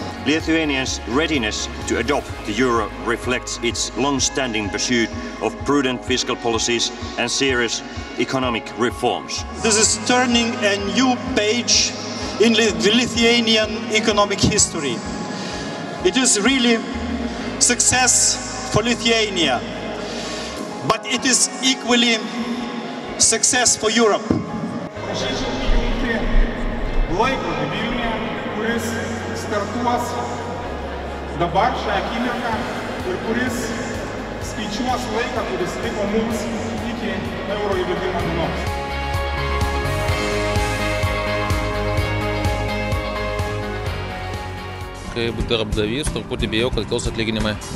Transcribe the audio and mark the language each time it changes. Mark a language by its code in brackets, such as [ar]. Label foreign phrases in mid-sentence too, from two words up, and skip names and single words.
[en] Lithuania's readiness to adopt the euro reflects its long-standing pursuit of prudent fiscal policies and serious economic reforms. This is turning a new page in the Lithuanian economic history. It is really success for Lithuania, but it is equally success for Europe. [lt] Prašyčiau įjungti laikrodį Vilniuje, kuris startuos dabar šią akimirką ir kuris skaičiuos laiką, kuris liko mums iki euro įvedimo dienos. Kaip darbdavys, truputį bijau, kad kils atlyginimai.